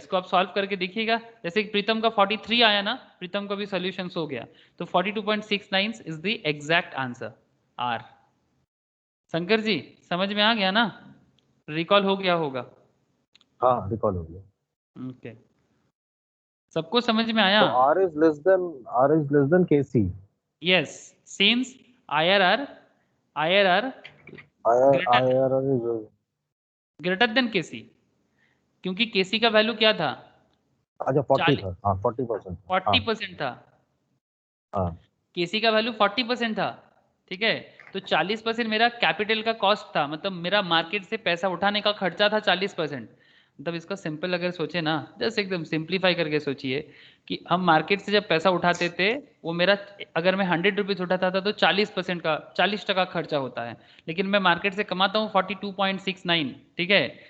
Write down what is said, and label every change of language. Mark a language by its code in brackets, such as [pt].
[hi] इसको आप सॉल्व करके देखिएगा, जैसे कि प्रीतम का 43 आया ना, प्रीतम का भी सॉल्यूशंस हो गया, तो 42.69 [en] is the exact answer [hi] R। Shankar ji समझ में आ गया ना, रिकॉल हो गया होगा? हाँ रिकॉल हो गया। ओके, सबको समझ में आया? [en] तो R is less than KC. Yes, since IRR greater than KC, [hi] क्योंकि KC का वैल्यू क्या था, अच्छा 40 था, हाँ 40%, 40% था, हाँ KC का वैल्यू 40% था, ठीक है। तो 40% मेरा कैपिटल का कॉस्ट था, मतलब मेरा मार्केट से पैसा उठाने का खर्चा था 40%। मतलब इसका सिंपल अगर सोचे ना, जस्ट एकदम सिंप्लीफाई करके सोचिए कि हम मार्केट से जब पैसा उठाते थे, वो मेरा, अगर मैं 100 रुपीज़ उठाता था तो 40% का 40% खर्चा होता है, लेकिन मैं मार्केट से कमाता हूँ 42.69, ठीक है।